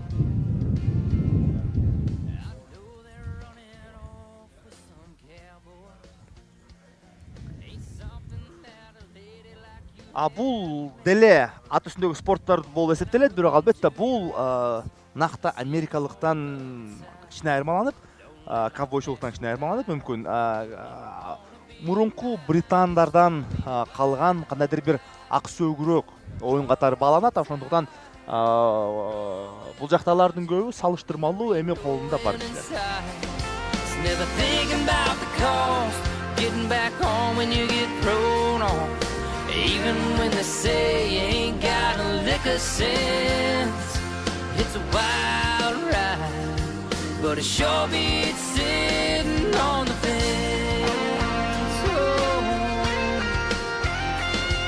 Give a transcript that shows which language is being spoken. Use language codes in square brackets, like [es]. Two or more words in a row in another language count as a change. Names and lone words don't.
[ky] Бул деле ат үстүндөгү спорттор болуп эсептелет, бирок албетте бул накта америкалыктан кичине айырмаланып, ковбойчулуктан кичине айырмаланып мүмкүн. Мурунку британдардан калган кандайдыр бир ак сөөгүрөөк оюн катары бааланат. Ошондуктан бул жакталардын көбү салыштырмалуу эми колунда бар кишилер. [en] Even when they say you ain't got a lick of sense, it's a wild ride, but it sure beats sitting on the fence.